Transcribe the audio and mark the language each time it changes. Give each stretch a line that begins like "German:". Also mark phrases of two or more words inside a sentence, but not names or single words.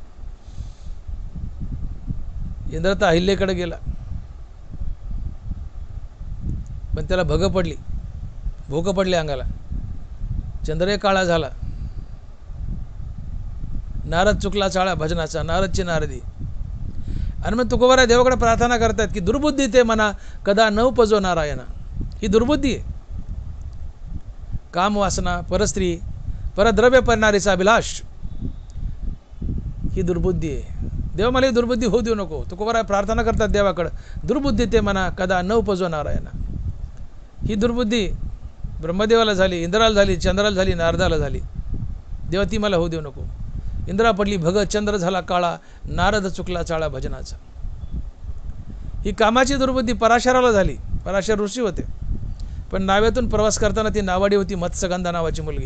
Marathi: इंद्र तर अहिल्याकडे गेला, पण त्याला भोग पडली अंगाला. चंद्रही काळा झाला, नारद चुकला चाळा भजनाचा, नारदची नारदी. आणि मग तुकोबारा देवाकडे प्रार्थना करतात की दुर्बुद्धी ते मना कदा न उपजो नारायणा. ही दुर्बुद्धी आहे. काम वासना, परस्त्री, परद्रव्य परणारीचा अभिलाष, ही दुर्बुद्धी आहे. देव मला ही दुर्बुद्धी होऊ देऊ नको. तुकोबारा प्रार्थना करतात देवाकडे, दुर्बुद्धी ते मना कदा न उपजो नारायणा. ही दुर्बुद्धी ब्रह्मदेवाला झाली, इंद्राला झाली, चंद्राला झाली, नारदाला झाली. देवा ती मला होऊ देऊ नको. इंद्रा पडली भग, चंद्र झाला काळा, नारद चुकला चाळा भजनाचा. ही कामाची दुर्बुद्धी पराशराला झाली. पराशर ऋषी होते, पण नाव्यातून प्रवास करताना ती नावाडी होती मत्स्यगंधा नावाची मुलगी.